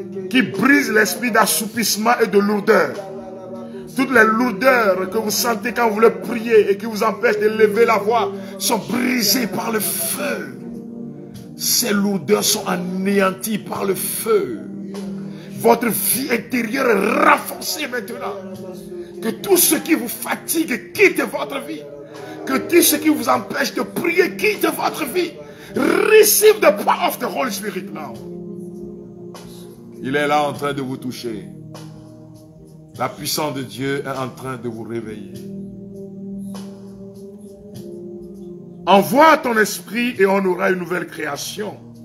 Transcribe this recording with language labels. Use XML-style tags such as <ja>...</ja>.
<fr>Qui brise l'esprit d'assoupissement et de lourdeur. Toutes les lourdeurs que vous sentez quand vous voulez prier et qui vous empêchent de lever la voix sont brisées par le feu. Ces lourdeurs sont anéanties par le feu. Votre vie intérieure est renforcée maintenant. Que tout ce qui vous fatigue quitte votre vie. Que tout ce qui vous empêche de prier quitte votre vie.</fr> <en>Receive the power of the Holy Spirit now.</en> <fr>Il est là en train de vous toucher. La puissance de Dieu est en train de vous réveiller. Envoie ton esprit et on aura une nouvelle création.</fr>